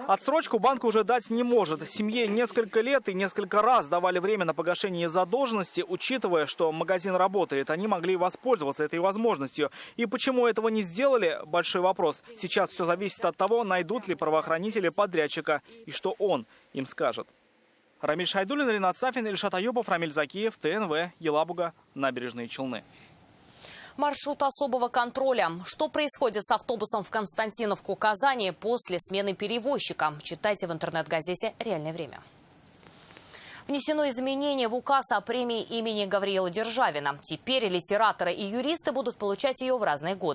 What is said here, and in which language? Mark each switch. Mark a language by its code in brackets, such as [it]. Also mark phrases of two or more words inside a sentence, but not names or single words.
[ru] Отсрочку банк уже дать не может. Семье несколько лет и несколько раз давали время на погашение задолженности. Учитывая, что магазин работает, они могли воспользоваться этой возможностью. И почему этого не сделали – большой вопрос. Сейчас все зависит от того, найдут ли правоохранители подрядчика и что он им скажет. Рамиль Шайдуллин, Ринат Сафин, Ильшат Аюпов, Рамиль Закиев, ТНВ, Елабуга, Набережные Челны. Маршрут особого контроля. Что происходит с автобусом в Константиновку, Казани после смены перевозчика? Читайте в интернет-газете «Реальное время». Внесено изменение в указ о премии имени Гавриила Державина. Теперь литераторы и юристы будут получать ее в разные годы.